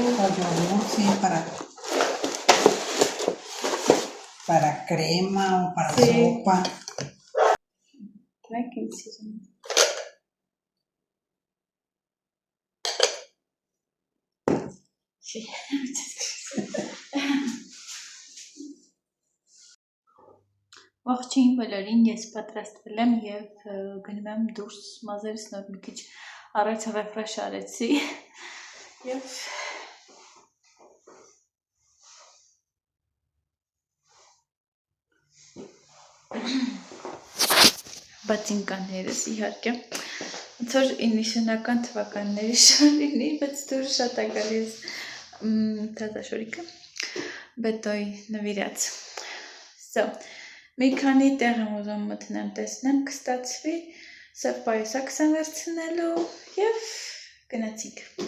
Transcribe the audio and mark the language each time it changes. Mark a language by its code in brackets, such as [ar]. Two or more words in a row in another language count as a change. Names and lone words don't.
[es] O yogur, sí, para crema o para Sí. sopa. Tranquilísimo. Sí. [hy] Ողջույն բոլորին, ես պատրաստվել եմ եւ գնում եմ դուրս մազերս նոր մի քիչ առայց ռեֆրեշ արեցի եւ բացինկաներս իհարկե ոնց որ 90-ական թվականների շարինի, բայց դուրս շատ է գալիս թազաշորիկը բետոյ նվիրած So մի քանի տեղ եմ ուզում մտնեմ, տեսնեմ, կստացվի, սև պայուսակ եմ վերցնելու և գնացինք։